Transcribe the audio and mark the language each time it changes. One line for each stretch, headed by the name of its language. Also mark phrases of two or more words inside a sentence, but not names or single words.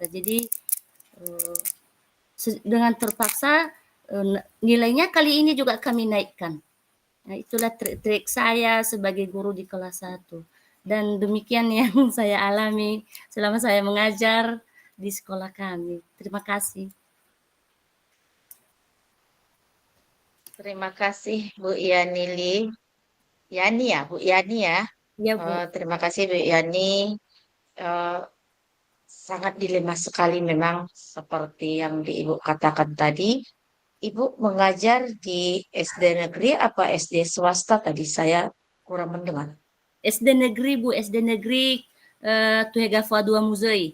Indonesian: Jadi dengan terpaksa nilainya kali ini juga kami naikkan. Nah, itulah trik-trik saya sebagai guru di kelas 1. Dan demikian yang saya alami selama saya mengajar di sekolah kami. Terima kasih. Terima kasih Bu Yani. Yani ya, Bu Yani ya. Ya, Bu. Terima kasih Bu Yani. Eh, Sangat dilema sekali memang seperti yang Ibu katakan tadi. Ibu mengajar di SD negeri apa SD swasta tadi? Saya kurang mendengar. SD negeri, Bu, SD negeri Tuhegafwa 2 Muzei.